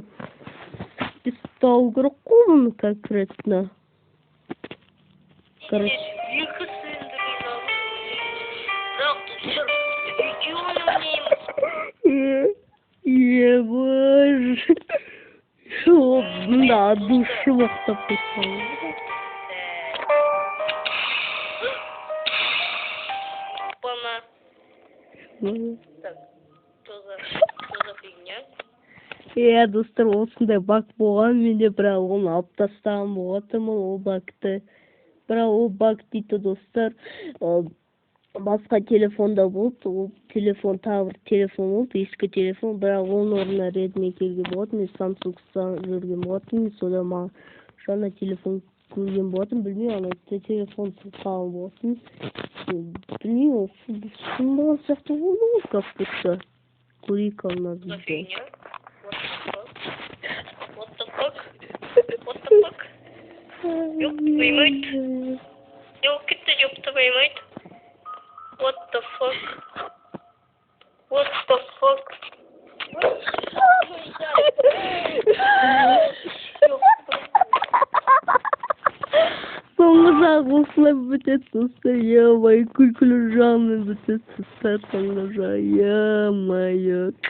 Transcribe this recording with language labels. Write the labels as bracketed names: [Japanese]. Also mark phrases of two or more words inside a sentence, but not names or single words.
[Kazakh] Ұстау керек қой бұны конкретно. Қараш. Боже. Бұнда душы бұқтап қойсаң. [Russian] Так, что за фигня? [Kazakh] Достар, осындай бак болған, менде бірақ оны алып тастаған болатымын ол бакты. Бірақ ол бак дейді достар, басқа телефонда болды, ол телефон тағы бір телефон болды, ескі телефон, бірақ оның орнына Redmi келген болатын, мен Samsung жүрген болатын, сода маған жаңа телефон көрген болатын, білмей, ана телефон қалған болатын. Блин, он болған сияқты болды ғой, [Russian] как будто. [Kazakh] Көрейік алына бізде. [English] What the fuck? [Russian] Ёб твою мать. Ёлки-то, ёб твою мать. [English] What the fuck? [Kazakh] Соңғы жағы осылай бітеді достар, е-май, күлкілі жағымен бітеді достар, соңғы жағы, е-май.